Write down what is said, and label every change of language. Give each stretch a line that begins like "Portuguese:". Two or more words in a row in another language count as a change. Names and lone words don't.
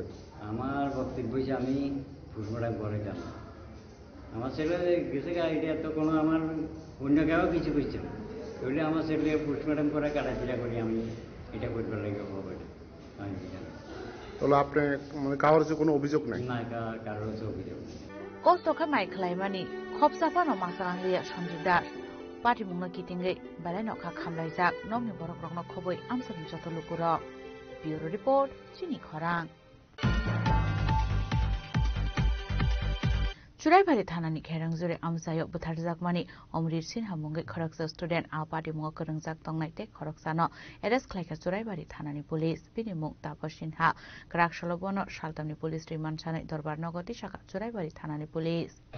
Bangla: আমার বক্তব্য হয়েছে আমি পোস্টমর্টম করে যাব। আমার ছেলে গেছে এটা তো কোনো আমার অন্য কেউ কিছু করছে না, তাহলে আমার ছেলে পোস্টমর্টম করে কাটাছিলা করি আমি এটা করবার লাগে হবে। তাহলে আপনি মানে কারোর কোনো অভিযোগ নাই? না, কারোর অভিযোগ নেই।
Kok Borok: Kostoka mai khlaimani khopsapa no masarang liya Sanjit Das party mungna kitingai balai no kha khamlaijak nomni borok rokno khoboi amsani joto lukurok.
English: Bureau report
Kok Borok: Chinik Khwarang. Churaibari thanani kherangzure amsayo butharjakmani Omrit Sinha mungai khoraksa student a party munga kharangjak tongnai te khoroksano arrest khlaika Churaibari thanani police bini mung Tapas Sinha Krakshalobono Shaltamni
English: police remand
Kok Borok: sanai Dorbar Nogoti shaka Churaibari thanani police.